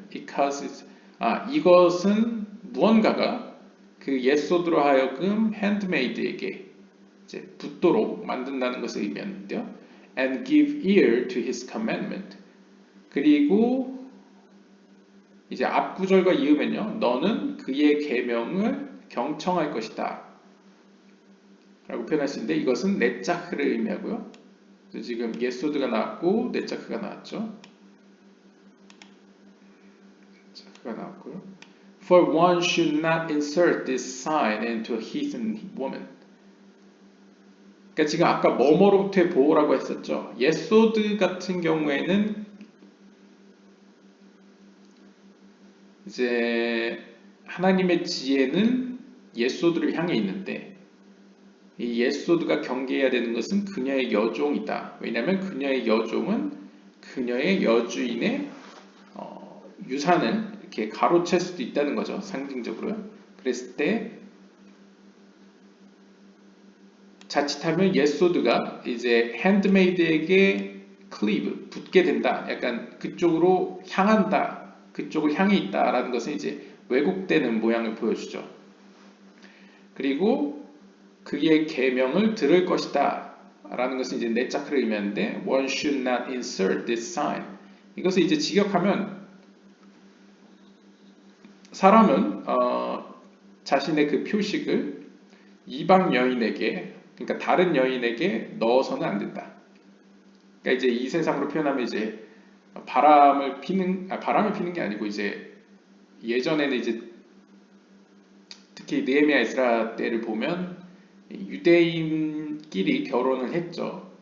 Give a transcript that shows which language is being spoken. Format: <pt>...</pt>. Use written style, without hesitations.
<en>It causes,</en> <ko>이것은 무언가가 그 옛소드로 하여금 핸드메이드에게 이제 붙도록 만든다는 것을 의미하는데요.</ko> <en>And give ear to his commandment.</en> <ko>그리고 이제 앞구절과 이으면요. 너는 그의 계명을 경청할 것이다 라고 표현할 수 있는데 이것은 네짜크를 의미하고요. 그래서 지금 예소드가 나왔고 네짜크가 나왔죠. 네짜크가 나왔고요.</ko> <en>For one should not insert this sign into a heathen woman.</en> <ko>그러니까 지금 아까 뭐뭐로부터의 보호라고 했었죠. 옛소드 같은 경우에는 이제 하나님의 지혜는 옛소드를 향해 있는데 이 옛소드가 경계해야 되는 것은 그녀의 여종이다. 왜냐하면 그녀의 여종은 그녀의 여주인의 유산을 이렇게 가로챌 수도 있다는 거죠. 상징적으로요. 그랬을 때 자칫하면 옛소드가 이제 핸드메이드에게 클리브 붙게 된다. 약간 그쪽으로 향한다. 그쪽을 향해 있다라는 것은 이제 왜곡되는 모양을 보여주죠. 그리고 그의 계명을 들을 것이다. 라는 것은 이제 네짜크를 의미하는데</ko> <en>one should not insert this sign.</en> <ko>이것을 이제 직역하면 사람은 자신의 그 표식을 이방 여인에게 그러니까 다른 여인에게 넣어서는 안 된다. 그러니까 이제 이 세상으로 표현하면 이제 바람을 피는 게 아니고 이제 예전에는 이제 특히 느헤미야 에스라 때를 보면 유대인끼리 결혼을 했죠.</ko>